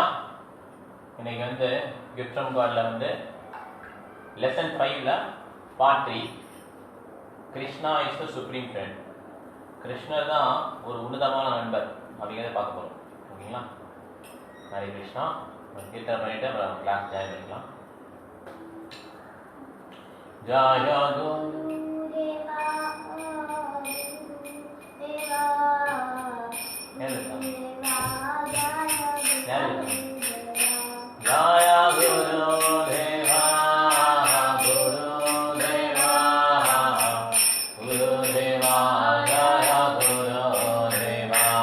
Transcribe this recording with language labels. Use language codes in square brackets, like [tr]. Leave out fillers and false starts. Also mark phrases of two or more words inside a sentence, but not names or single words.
[ta] இன்னைக்கு வந்து கிஃப்ட் ஃப்ரம் காட்ல வந்து லெசன் 5ல பார்ட் 3 கிருஷ்ணா இஸ் த சுப்ரீம் ஃப்ரெண்ட். கிருஷ்ணர் தான் ஒரு உன்னதமான நண்பர் அப்படிங்கிறத பார்க்க போகிறோம். ஓகேங்களா? ஹரே கிருஷ்ணா. கீர்த்தனை பண்ணிட்டு அப்புறம் [en] class join [ta] பண்ணிக்கலாம். [sa] जय जय गुरु देव गुरु देव गुरु देव जय गुरु देव.